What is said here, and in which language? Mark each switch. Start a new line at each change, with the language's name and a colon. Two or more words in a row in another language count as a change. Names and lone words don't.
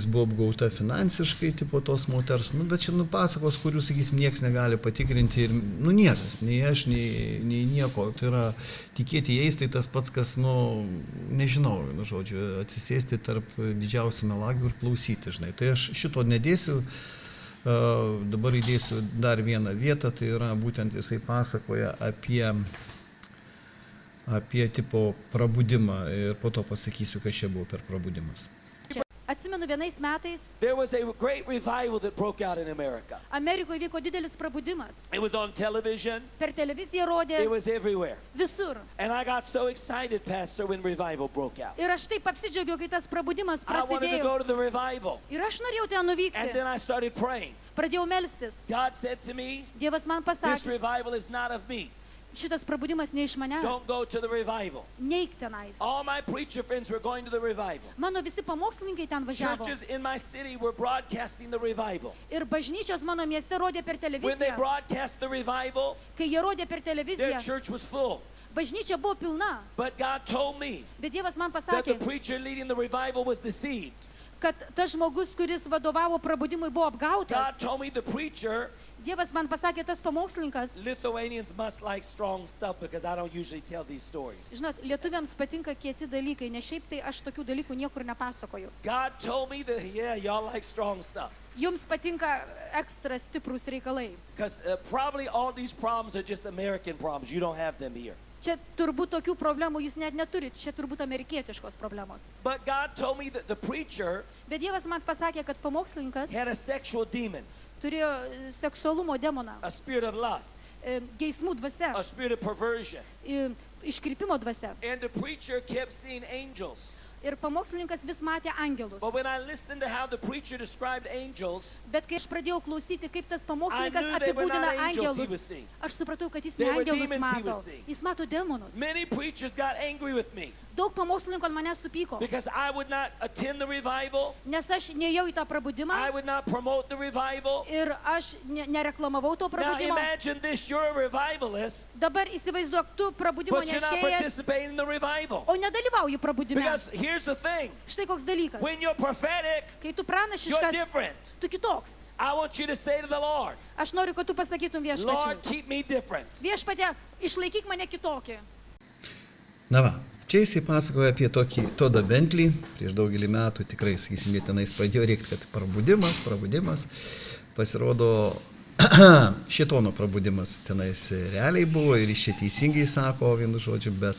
Lithuanian: buvo apgauta finansiškai, tipo tos moters, bet čia pasakos, kurių, sakysim, nieks negali patikrinti ir, niekas, nei aš, nei nieko, tai yra tikėti jais, tai tas pats, kas, nežinau, žodžiu, atsisėsti tarp didžiausių melagių ir klausyti, žinai, tai aš šito nedėsiu, dabar įdėsiu dar vieną vietą, tai yra būtent jisai pasakoja apie tipo prabudimą ir po to pasakysiu, kas čia buvo per prabudimas. Atsimenu, vienais metais
English: There was a great revival that broke out in America.
Lithuanian: Amerikoje vyko didelis prabudimas.
English: It was on television.
Lithuanian: Per televiziją rodė
English: It was everywhere.
Lithuanian: visur.
English: And I got so excited, Pastor, when revival broke out.
Lithuanian: Ir aš taip apsidžiaugiau, kai tas prabudimas
English: I wanted to
Lithuanian: prasidėjo.
English: go to the revival.
Lithuanian: Ir aš norėjau ten
English: And
Lithuanian: nuvykti.
English: then I started praying.
Lithuanian: Pradėjau melstis.
English: God said to me,
Lithuanian: Dievas man
English: this
Lithuanian: pasakė,
English: revival is not of me.
Lithuanian: šitas prabudimas ne iš manęs.
English: Don't go to the revival.
Lithuanian: Neik tenais.
English: All my preacher friends were going to the revival.
Lithuanian: Mano visi pamokslininkai ten važiavo.
English: Churches in my city were broadcasting the revival.
Lithuanian: Ir bažnyčios mano mieste rodė per
English: When they
Lithuanian: televiziją.
English: broadcast the revival,
Lithuanian: Kai jie rodė per
English: their
Lithuanian: televiziją,
English: church was full.
Lithuanian: bažnyčia buvo pilna.
English: But God told me
Lithuanian: Bet Dievas man
English: that the
Lithuanian: pasakė,
English: preacher leading the revival was deceived.
Lithuanian: kad tas žmogus, kuris vadovavo prabudimui, buvo apgautas.
English: God told me the preacher,
Lithuanian: Dievas man pasakė, tas pamokslininkas,
English: Lithuanians must like strong stuff because I don't usually tell these stories.
Lithuanian: žinot, lietuviams patinka kieti dalykai, ne šiaip tai aš tokių dalykų niekur nepasakoju.
English: God told me that, yeah, y'all like strong stuff.
Lithuanian: Jums patinka ekstra stiprus reikalai.
English: Because probably all these problems are just American problems. You don't have them here.
Lithuanian: Čia turbūt tokių problemų jūs net neturit, čia turbūt amerikietiškos problemos.
English: But God told me that the preacher
Lithuanian: Bet Dievas man pasakė, kad pamokslininkas
English: had a sexual demon,
Lithuanian: turėjo seksualumo demoną,
English: a spirit of lust,
Lithuanian: geismų dvasia,
English: a spirit of perversion.
Lithuanian: iškrypimo dvasia.
English: And the preacher kept seeing angels.
Lithuanian: Ir pamokslininkas vis matė angelus.
English: But when I listened to how the preacher described angels,
Lithuanian: Bet kai aš pradėjau klausyti, kaip tas
English: I
Lithuanian: pamokslininkas
English: knew they were
Lithuanian: apibūdina
English: not angels he
Lithuanian: angelus,
English: was seeing.
Lithuanian: aš supratau, kad jis
English: They
Lithuanian: ne
English: were
Lithuanian: angelus
English: demons he
Lithuanian: mato.
English: was seeing.
Lithuanian: Jis mato demonus.
English: Many preachers got angry with me
Lithuanian: Daug pamokslininkų ant manęs supyko,
English: because I would not attend the revival.
Lithuanian: nes aš neėjau į tą prabudimą
English: I would not promote the revival.
Lithuanian: ir aš nereklamavau to
English: Now
Lithuanian: prabudimo.
English: imagine this, you're a revivalist,
Lithuanian: Dabar įsivaizduok, tu prabudimo
English: but you're not
Lithuanian: nešėjas,
English: participating in the revival.
Lithuanian: o nedalyvauji prabudime.
English: Because here's the thing,
Lithuanian: Štai koks dalykas.
English: when you're prophetic,
Lithuanian: Kai tu
English: you're
Lithuanian: pranašiškas,
English: different.
Lithuanian: tu kitoks.
English: I want you to say to the Lord,
Lithuanian: Aš noriu, kad tu pasakytum
English: Lord,
Lithuanian: viešpačiui.
English: keep me different.
Lithuanian: Viešpatė, išlaikyk mane kitokį. Na va, čia jisai pasakoja apie tokį Todą Bentley, prieš daugelį metų tikrai, sakysim, jie tenais pradėjo reikti, kad prabudimas, pasirodo šėtono prabudimas tenais realiai buvo ir iš čia teisingai sako vienu žodžiu,